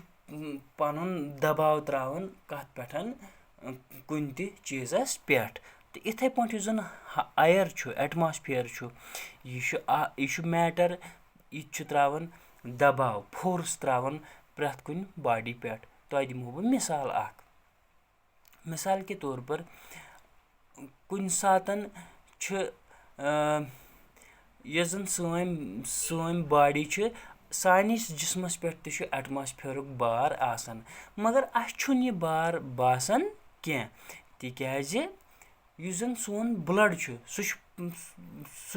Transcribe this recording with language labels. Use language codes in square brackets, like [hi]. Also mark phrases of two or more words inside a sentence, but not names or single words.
[ks] پنُن دباو تراوان کتھ پٮ۪ٹھ کُنہِ تہِ چیٖزس پٮ۪ٹھ تہٕ اِتھے پٲٹھۍ یُس زن ایر چھُ ایٹماسفیر چھُ یہِ چھُ میٹر یہِ تہِ چھُ تراوان دباو فورس تراوان پرٛٮ۪تھ کُنہِ باڈی پٮ۪ٹھ تۄہہِ دِمہو بہٕ مِثال اکھ [ur] مِثال کے طور پر [ks] کُنہِ ساتن چھِ یۄس زن سٲنۍ باڈی چھِ سٲنِس جسمس پٮ۪ٹھ تہِ چھُ ایٹماسفیرُک بار آسان مگر اسہِ چھُنہٕ یہِ بار باسان کینٛہہ تِکیازِ یُس زن سون بٕلڈ چھُ سُہ